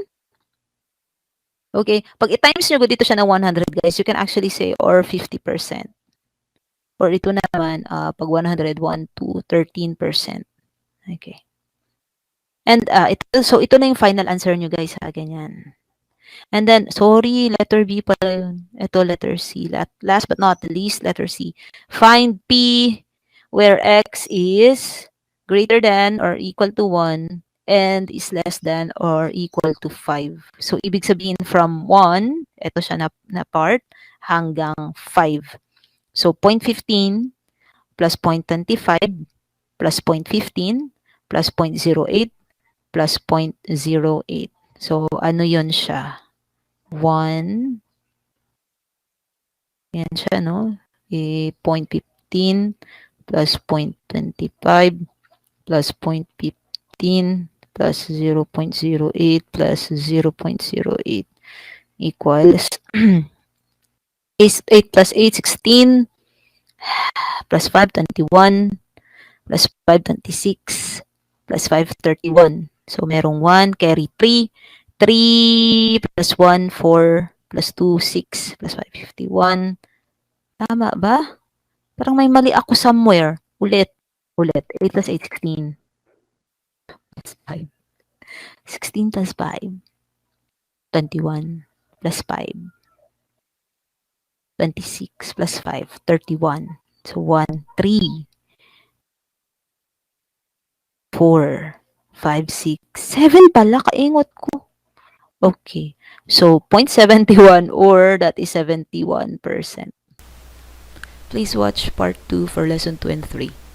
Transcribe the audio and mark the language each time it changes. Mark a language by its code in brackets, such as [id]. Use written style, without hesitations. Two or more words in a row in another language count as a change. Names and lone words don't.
[tl] Okay, pag i-times nyo dito siya na 100, guys, [en] you can actually say or 50%. [tl] Or ito naman, pag 101 to 13%. Okay. And ito na yung [en] final answer [tl] nyo, guys, ha, ganyan. [en] And then, sorry, letter B [tl] pala yun. Ito, [en] letter C. Last but not least, letter C. Find P where X is greater than or equal to 1 and is less than or equal to 5. So, [tl] ibig sabihin from 1, ito siya na part, hanggang 5. [en] So, 0.15 plus 0.25 plus 0.15 plus 0.08 plus 0.08. [tl] So, ano yun siya? 1, yan siya, no? [en] 0.15 plus 0.25 plus 0.15 plus 0.08 plus 0.08 equals 8 plus 8, 16 plus 5, 21 plus 5, 26 plus 5, 31. [tl] So, merong 1, [en] carry 3. 3 plus 1, 4 plus 2, 6 plus 5, 51. [tl] Tama ba? Parang may mali ako somewhere. [en] Ulit. 8 plus 8, 16. Plus 5. 16 plus 5. 21 plus 5. 26 plus 5. 31. [tl] So, 1, 3, 4, 5, 6, 7 pala. Kaingot ko. [en] Okay. So, 0.71 or that is 71%. Please watch part 2 for lesson 2 and 3.